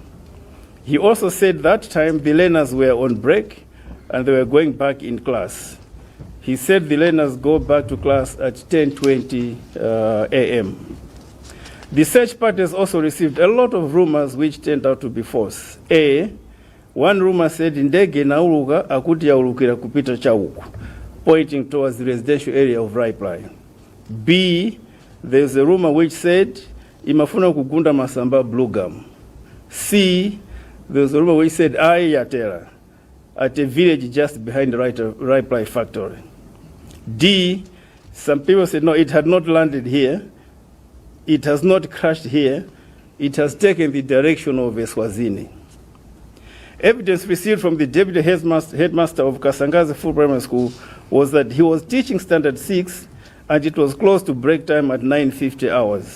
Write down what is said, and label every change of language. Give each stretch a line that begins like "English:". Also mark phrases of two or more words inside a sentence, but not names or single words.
English: He also said that time the learners were on break and they were going back in class. He said the learners go back to class at 10:20 a.m. The search parties also received a lot of rumors which turned out to be false. One rumor said
Nyanja: ndege nauluka akuti yaulukira kupita chauku,
English: pointing towards the residential area of Reply. B, there's a rumor which said
Nyanja: imafuna kugunda masamba
English: blue gum. C, there's a rumor which said yatera at a village just behind the Reply factory. D, some people said no, it had not landed here. It has not crashed here. It has taken the direction of Eswazini. Evidence received from the deputy headmaster of Kasangazi Full Primary School was that he was teaching Standard 6 and it was close to break time at 9:50 hours.